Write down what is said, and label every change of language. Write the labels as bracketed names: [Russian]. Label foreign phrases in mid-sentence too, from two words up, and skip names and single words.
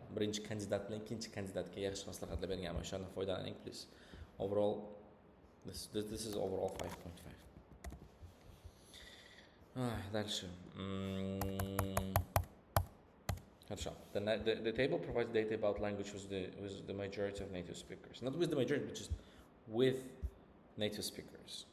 [Uzbek] Birinchi kandidat bilan ikkinchi kandidatga yaxshi maslahatlar berganman. O'shandan foydalaning, please. [English] Overall, this is overall 5.5. [Russian] Дальше. Хорошо. [English] The table provides data about language with the majority of native speakers. Not with the majority, but just with native speakers.